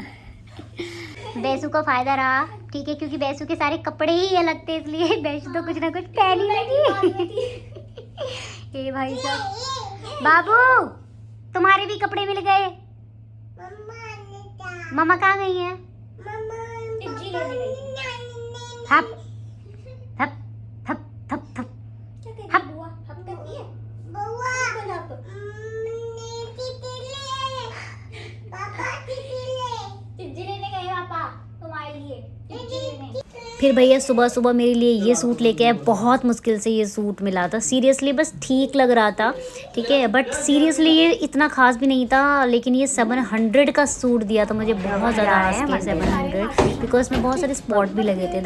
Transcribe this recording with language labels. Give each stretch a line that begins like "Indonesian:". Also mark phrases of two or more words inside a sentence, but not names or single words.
Hindi: बैसू को फ़ायदा रहा। ठीक है, क्योंकि बैसू के सारे कपड़े ही अलग थे, इसलिए बैसू तो कुछ ना कुछ पहनी लगी। ए भाई साहब, बाबू तुम्हारे भी कपड़े मिल गए। मम्मा कहाँ गई हैं? हप थप थप थप थप हप। फिर भैया सुबह सुबह मेरे लिए ये सूट लेके आए, बहुत मुश्किल से ये सूट मिला था सीरियसली, बस ठीक लग रहा था, ठीक है,
English: but seriously
Hindi: ये इतना खास भी नहीं था, लेकिन ये 700 का सूट दिया था मुझे, बहुत ज़्यादा हंस के 700, बिकॉज इसमें बहुत सारे स्पॉट भी लगे थे।